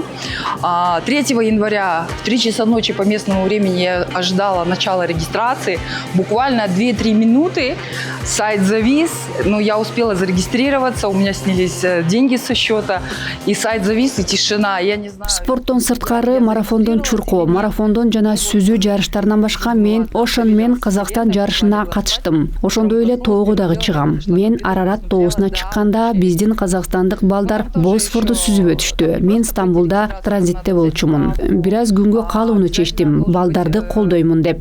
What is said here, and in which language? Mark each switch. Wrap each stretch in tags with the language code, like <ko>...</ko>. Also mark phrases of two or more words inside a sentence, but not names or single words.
<ru>3 января в 3 часа ночи по местному времени я ожидала начала регистрации. Буквально 2-3 минуты сайт завис, но я успела зарегистрироваться, у меня снялись деньги со счета, и сайт завис, и тишина. Я не знаю.</ru> <ky>Спорттон сырткары марафондон чуркоо, марафондон жана сүзүү жарыштарынан башка мен Oceanman Казакстан жарышына катыштым. Ошондой эле тоого дагы чыгам. Мен Арарат тоосуна чыкканда биздин казакстандык балдар Босфорду сүзүп өтүштү. Мен Стамбулда транзитте болчумун. Бир аз күнгө калууну чечтим, балдарды колдоймун деп.</ky>